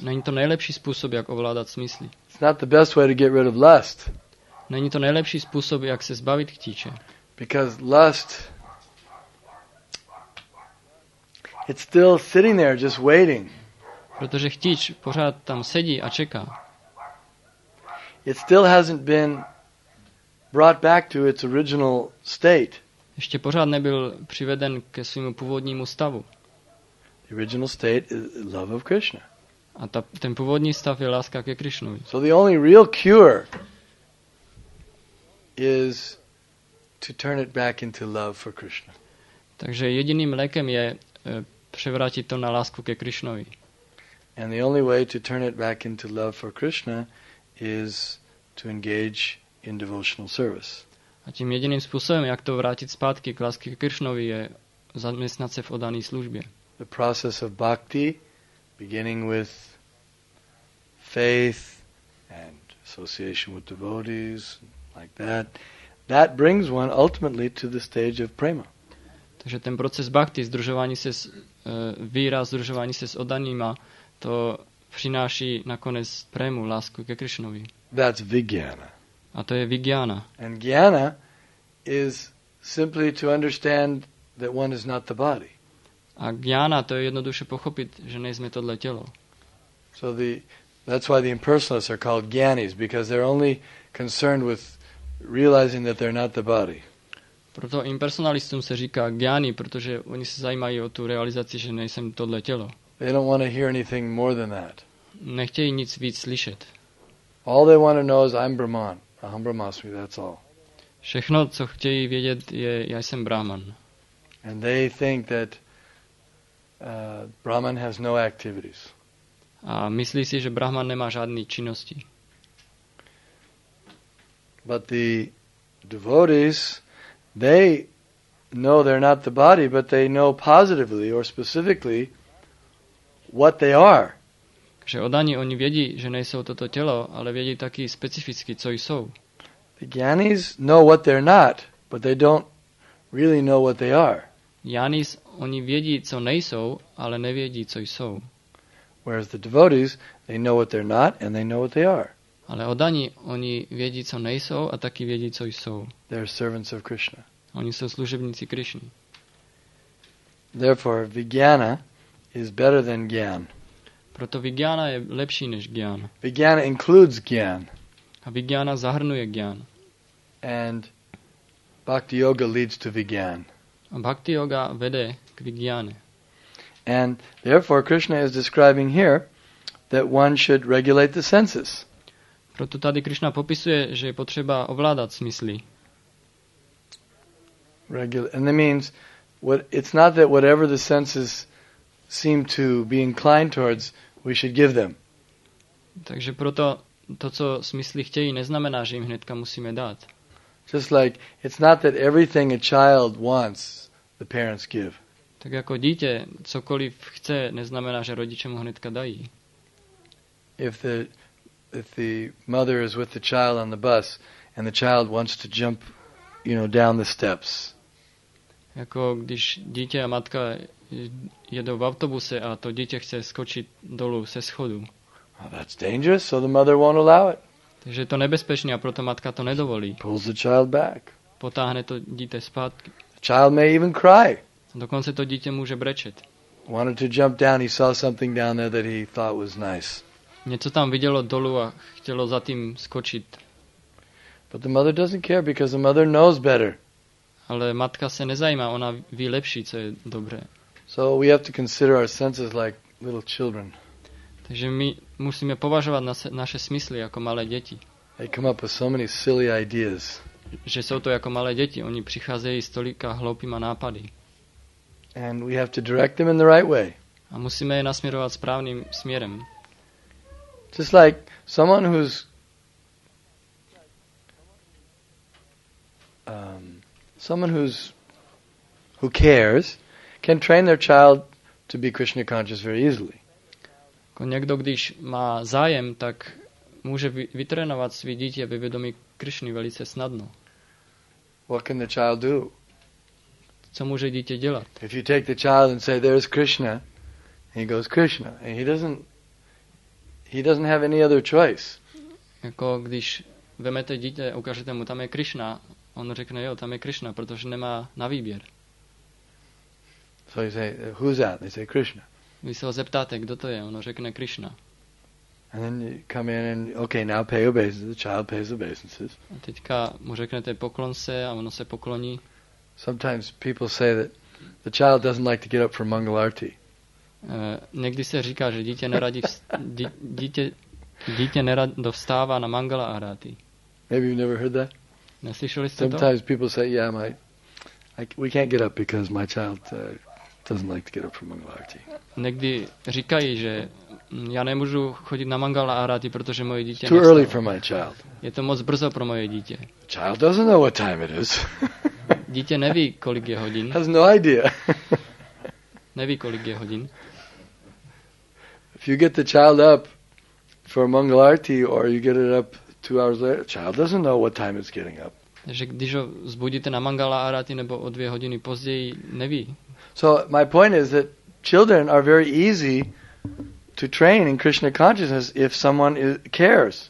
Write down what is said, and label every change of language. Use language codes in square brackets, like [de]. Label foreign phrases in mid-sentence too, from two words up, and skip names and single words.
[cs] Není to nejlepší způsob, jak ovládat smysly. [en] It's not the best way to get rid of lust. [cs] Není to nejlepší způsob, jak se zbavit chtíče. [en] Because lust, it's still sitting there just waiting. [cs] Protože chtíč pořád tam sedí a čeká. [en] It still hasn't been brought back to its original state. [cs] Ještě pořád nebyl přiveden ke svému původnímu stavu. [en] The original state is love of Krishna. [cs] A ten původní stav je láska ke Krishnovi. [en] So the only real cure is to turn it back into love for Krishna. [cs] Takže jediným lékem je převrátit to na lásku ke Krishnovi. [en] And the only way to turn it back into love for Krishna is to engage in devotional service. [cs] A tím jediným způsobem, jak to vrátit zpátky k lásce ke Krishnovi, je zaměstnat se v oddané službě. [en] The process of bhakti, beginning with faith and association with devotees, like that brings one ultimately to the stage of prema. [cs] Takže ten proces bhakti, združování se víra, združování se s oddanýma, to přináší nakonec prému, lásku ke Krishnovi. [en] That's vijnana. [cs] A to je vijnana. [en] And jnana is simply to understand that one is not the body. [cs] A jnana, to je jednoduše pochopit, že nejsme tohle tělo. [en] So that's why the impersonalists are called jnanis, because they're only concerned with realizing that they're not the body. [cs] Proto impersonalistům se říká jnani, protože oni se zajímají o tu realizaci, že nejsem tohle tělo. [en] They don't want to hear anything more than that. [cs] Nechtějí nic víc slyšet. [en] All they want to know is I'm Brahman, [sa] aham brahmasmi, [en] that's all. [cs] Všechno, co chtějí vědět, je já jsem Brahman. [en] And they think that Brahman has no activities. [cs] A myslí si, že Brahman nemá žádné činnosti. [en] But the devotees, they know they're not the body, but they know positively or specifically what they are. [cs] Že oddaní oni vědí, že nejsou toto tělo, ale vědí taky specificky, co jsou. [en] The jnanis know what they're not, but they don't really know what they are. [cs] Jnanis, oni vědí, co nejsou, ale nevědí, co jsou. [en] Whereas the devotees, they know what they're not and they know what they are. [cs] Ale oddaní, oni vědí, co nejsou a taky vědí, co jsou. [en] They're servants of Krishna. [cs] Oni jsou služebníci Krishny. [en] Therefore, vijnana is better than gyan. [cs] Proto vijnana je lepší než gyan. [en] Vijnana includes gyan. [cs] A vijnana zahrnuje gyan. [en] And bhakti yoga leads to vijnana. [cs] A bhakti yoga vede k vijnane. [en] And therefore Krishna is describing here that one should regulate the senses. [cs] Proto tady Krishna popisuje, že je potřeba ovládat smysly. [en] And that means it's not that whatever the senses seem to be inclined towards, we should give them. [cs] Takže proto to, co smysly chtějí, neznamená, že jim hnedka musíme dát. [en] Just like it's not that everything a child wants, the parents give. [cs] Tak jako dítě cokoliv chce, neznamená, že rodiče mu hnedka dají. [en] If the mother is with the child on the bus and the child wants to jump, down the steps. [cs] Jako když dítě a matka jedou v autobuse a to dítě chce skočit dolů se schodu. [en] Well, that's dangerous, so the mother won't allow it. [cs] Takže je to nebezpečné a proto matka to nedovolí. [en] Pulls the child back. [cs] Potáhne to dítě zpátky. [en] The child may even cry. [cs] Dokonce to dítě může brečet. [en] Wanted to jump down, he saw something down there that he thought was nice. [cs] Něco tam vidělo dolů a chtělo za tím skočit. [en] But the mother doesn't care because the mother knows better. [cs] Ale matka se nezajímá, ona ví lepší, co je dobré. [en] So we have to consider our senses like little children. [cs] Takže my musíme považovat naše smysly jako malé děti. [en] They come up with so many silly ideas. [cs] Že jsou to jako malé děti, oni přicházejí s tolika hloupýma nápady. [en] And we have to direct them in the right way. [cs] A musíme je nasměrovat správným směrem. [en] Just like someone who cares can train their child to be Krishna conscious very easily. [cs] Jako někdo, když má zájem, tak může vytrénovat svý dítě ve vědomí Krishny velice snadno. [en] What can the child do? [cs] Co může dítě dělat? [en] If you take the child and say, "There's Krishna," he goes Krishna, and he doesn't have any other choice. [cs] Jako když vemete dítě, ukážete mu, tam je Krishna, on řekne, jo, tam je Krishna, protože nemá na výběr. [en] So you say, "Who's that?" They say, "Krishna." [cs] Vy se ho zeptáte, kdo to je, on řekne Krishna. [en] And then you come in and, okay, now pay obeisances. The child pays obeisances. [cs] A teďka mu řeknete poklon se a ono se pokloní. [en] Sometimes people say that the child doesn't like to get up for Mangal Arti. [cs] Někdy se říká, že dítě nerado vstává na Mangala Arati. [en] Maybe you've never heard that? [cs] Neslyšeli jste to? [en] Sometimes people say, yeah, we can't get up because my child doesn't like to get up for Mangal Arti. [cs] Někdy říkají, že já nemůžu chodit na Mangala Arati, protože moje dítě [en] Too early for my child. [cs] Je to moc brzo pro moje dítě. [en] Child doesn't know what time it is. [cs] Dítě neví, kolik je hodin. [en] Has no idea. [cs] Neví, kolik je hodin. [en] If you get the child up for Mangal Arti or you get it up 2 hours later, the child doesn't know what time it's getting up. [cs] Takže když ho zbudíte na Mangala Arati nebo o 2 hodiny později, neví. [en] So my point is that children are very easy to train in Krishna consciousness if someone cares.